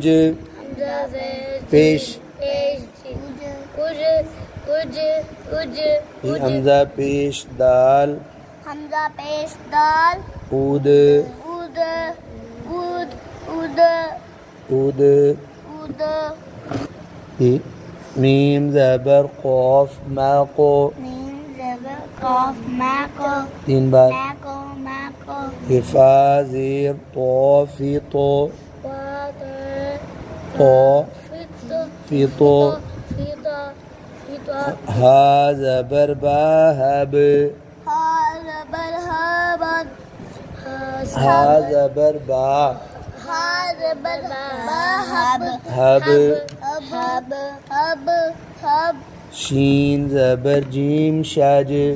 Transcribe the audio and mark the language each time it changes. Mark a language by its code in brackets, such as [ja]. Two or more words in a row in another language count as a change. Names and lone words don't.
[ur] حمزہ زیر پیش. پیش اج اج اج. حمزہ پیش دال. حمزہ پیش دال اود اود اود اود اود. اود. میم زبر قاف ماقو. میم زبر قاف ماقو 3 بار. ماقو ماقو. فا زیر تو فیتو. تو فیتو. ہا زبر با ہب. ہا زبر با ہب. شین زبر جیم شاج.